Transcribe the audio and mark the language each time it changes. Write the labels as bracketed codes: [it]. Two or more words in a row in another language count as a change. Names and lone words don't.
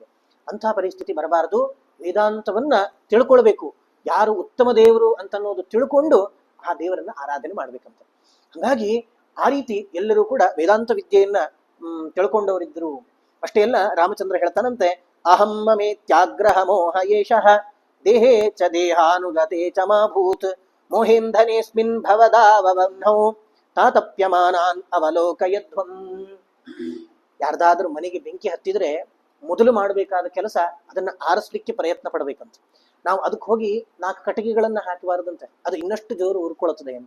[kn] ಅಂತಹ ಪರಿಸ್ಥಿತಿ ಬರಬಾರದು. ವೇದಾಂತವನ್ನ ತಿಳ್ಕೊಳ್ಬೇಕು. ಯಾರು ಉತ್ತಮ ದೇವರು ಅಂತ ಅನ್ನೋದು ತಿಳ್ಕೊಂಡು ಆ ದೇವರನ್ನ ಆರಾಧನೆ ಮಾಡ್ಬೇಕಂತ. ಹಾಗಾಗಿ ಆ ರೀತಿ ಎಲ್ಲರೂ ಕೂಡ ವೇದಾಂತ ವಿದ್ಯೆಯನ್ನ ತಿಳ್ಕೊಂಡವರಿದ್ರು. ಅಷ್ಟೇ ಅಲ್ಲ, ರಾಮಚಂದ್ರ ಹೇಳ್ತಾನಂತೆ, [sa] ಅಹಂ ಮಮೇತ್ಯಾಗ್ರಹ ಮೋಹ ಯೇಷಃ ದೇಹೇ ಚ ದೇಹಾನುಗತೆ ಚ ಮಾಭೂತ್ ಮೋಹೇಂಧನೇಸ್ಮಿನ್ ಭವದಾವಬಂಧೌ ತಾತಪ್ಯಮಾನಾನ್ ಅವಲೋಕಯಧ್ವಂ. [kn] ಯಾರ್ದಾದ್ರೂ ಮನೆಗೆ ಬೆಂಕಿ ಹತ್ತಿದ್ರೆ ಮೊದಲು ಮಾಡಬೇಕಾದ ಕೆಲಸ ಅದನ್ನ ಆರಿಸ್ಲಿಕ್ಕೆ ಪ್ರಯತ್ನ ಪಡಬೇಕಂತ. ನಾವು ಅದಕ್ಕೆ ಹೋಗಿ 4 ಕಟ್ಟಿಗೆಗಳನ್ನ ಹಾಕಬಾರದಂತೆ, ಅದು ಇನ್ನಷ್ಟು ಜೋರು ಉರ್ಕೊಳ್ಳುತ್ತದೆ ಅಂತ.